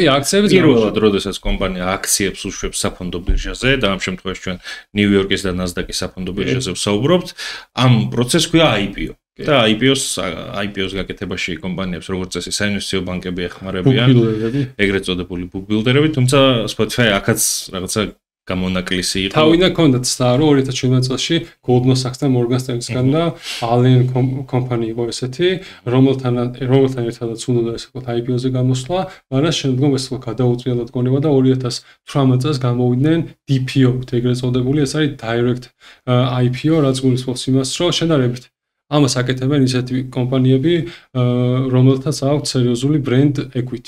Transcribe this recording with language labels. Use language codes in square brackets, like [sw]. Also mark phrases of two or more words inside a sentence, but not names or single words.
[ka] აქციების პირველად როდესაც კომპანია აქციებს უშვებს საფონდო ბირჟაზე და ამ შემთხვევაში ჩვენ ნიუ-იორკის და ნასდაკის საფონდო ბირჟაზე ვსაუბრობთ, ამ პროცესს ქვია IPO. და IPO-ს გაკეთებაში კომპანიებს როგორც წესი საინვესტიციო ბანკები ეხმარებიან, ეგრეთ წოდებული [en] book builder- [ka] ები, თუმცა Spotify აქაც რაღაცა გამონაკლისი იყო. თავიდან ჰქონდათ ცდა, რომ 2017 წელს Goldman Sachs-თან Morgan Stanley-სგან და Allen კომპანია იყო ესეთი, რომელთან ერთადაც უნდა ესე ვთქვათ IPO-ზე გამოსვლა, მაგრამ შემდგომ ესე ვთქვათ გადაუწიათ გონება და 2018 წელს გამოვიდნენ DPO-თ, ეგრეთ წოდებული, ეს არის [en] Direct IPO, [ka] რაც გულისხმობს იმას, რომ შედარებით ამას აკეთებენ ისეთი კომპანიები, რომელთაც აქვთ სერიოზული [en] brand equity.